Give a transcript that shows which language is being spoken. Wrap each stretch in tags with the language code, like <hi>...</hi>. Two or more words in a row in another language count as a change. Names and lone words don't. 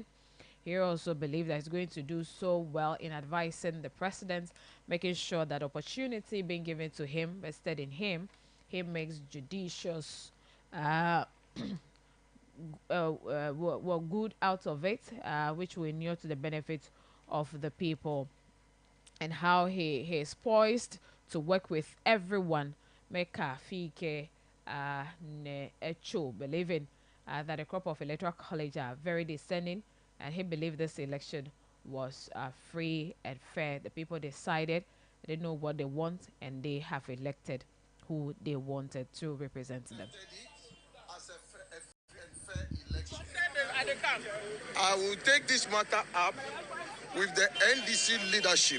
<en>He also believed that he's going to do so well in advising the president, making sure that opportunity being given to him, vested in him, he makes judicious good out of it, which will inure to the benefit of the people, and how he is poised to work with everyone.</en> <ee>Meka fike ne echo,</ee> <en>believing that the crop of Electoral College are very discerning, and he believed this election was free and fair. The people decided, they know what they want, and they have elected who they wanted to represent them. I will take this matter up with the NDC leadership.</en>